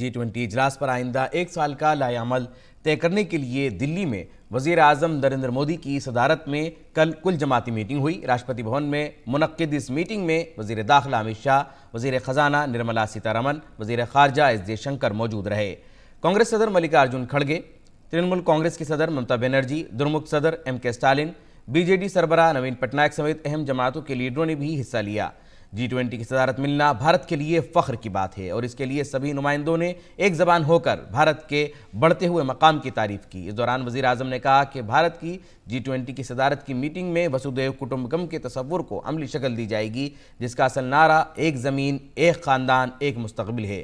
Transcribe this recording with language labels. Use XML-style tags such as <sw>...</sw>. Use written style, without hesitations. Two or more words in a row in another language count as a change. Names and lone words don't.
<ur>G20 اجلاس پر آئندہ 1 سال کا لائحہ عمل طے کرنے کے لیے دلی میں وزیر اعظم نریندر مودی کی صدارت میں کل جماعتی میٹنگ ہوئی. راشٹرپتی بھون میں منعقد اس میٹنگ میں وزیر داخلہ امت شاہ، وزیر خزانہ نرملا سیتا رمن، وزیر خارجہ ایس جے شنکر موجود رہے. کانگریس صدر ملکارجن کھڑگے، ترنمول کانگریس کی صدر ممتا بنرجی، درمک صدر ایم کے اسٹالن، بی جے ڈی سربراہ نوین پٹنائک سمیت اہم جماعتوں کے لیڈروں نے بھی حصہ لیا. G20 کی صدارت ملنا بھارت کے لیے فخر کی بات ہے اور اس کے لیے سبھی نمائندوں نے ایک زبان ہو کر بھارت کے بڑھتے ہوئے مقام کی تعریف کی. اس دوران وزیر اعظم نے کہا کہ بھارت کی G20 کی صدارت کی میٹنگ میں وسودھیو کٹمبکم کے تصور کو عملی شکل دی جائے گی، جس کا اصل نعرہ ایک زمین، ایک خاندان، ایک مستقبل ہے.</ur>